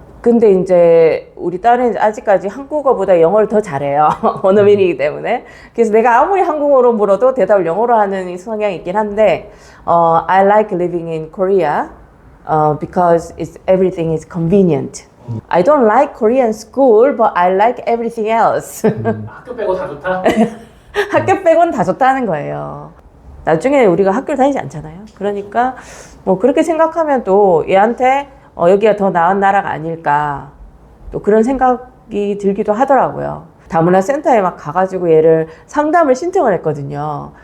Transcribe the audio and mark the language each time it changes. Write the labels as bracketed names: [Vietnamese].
[Korean] 근데 이제 우리 딸은 아직까지 한국어보다 영어를 더 잘해요. 원어민이기 때문에. 그래서 내가 아무리 한국어로 물어도 대답을 영어로 하는 이 성향이 있긴 한데, [English] I like living in Korea because everything is convenient. I don't like Korean school, but I like everything else. [Korean] 학교 빼고 다 좋다? 학교 빼고는 다 좋다는 거예요. 나중에 우리가 학교를 다니지 않잖아요. 그러니까 뭐 그렇게 생각하면 또 얘한테 여기가 더 나은 나라가 아닐까 또 그런 생각이 들기도 하더라고요. 다문화 센터에 막 가가지고 얘를 상담을 신청을 했거든요.